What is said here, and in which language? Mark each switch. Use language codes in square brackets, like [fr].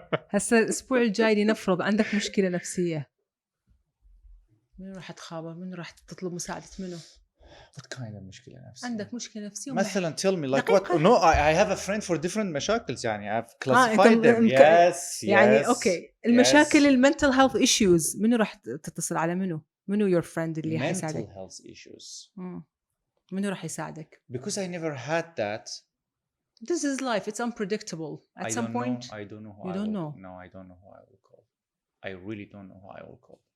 [ar] هسه الأسبوع الجاي لنفرض عندك مشكلة نفسية. منو راح تخابر؟ منو راح تطلب مساعدة منو؟ [en] What kind of [ar] مشكلة نفسية؟ عندك مشكلة نفسية؟ [en] مثلا tell me like what? No, I have a friend for different مشاكل يعني I've classified them. Yes. [ar] يعني أوكي المشاكل المنتل health issues منو راح تتصل على منو؟ منو [en] your friend [ar] اللي حيساعدك؟ [en] Mental health issues. منو راح يساعدك؟ Because I never had that. This is life. It's unpredictable. At some point, I don't know who you don't know. No, I don't know who I will call. I really don't know who I will call.